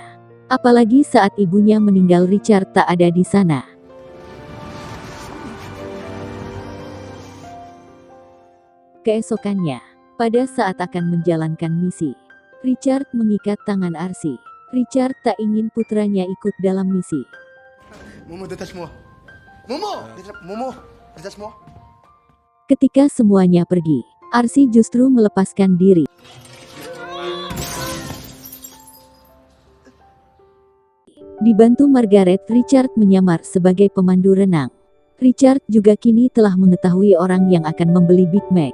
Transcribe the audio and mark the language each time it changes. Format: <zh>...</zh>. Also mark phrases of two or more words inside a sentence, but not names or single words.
<id>Apalagi saat ibunya meninggal, Richard tak ada di sana. Keesokannya, pada saat akan menjalankan misi, Richard mengikat tangan Arsi. Richard tak ingin putranya ikut dalam misi.</id> <fr>Momo, détache-moi. Momo, détache-moi.</fr> <id>Ketika semuanya pergi, Arsi justru melepaskan diri. Dibantu Margaret, Richard menyamar sebagai pemandu renang. Richard juga kini telah mengetahui orang yang akan membeli Big Mac.</id>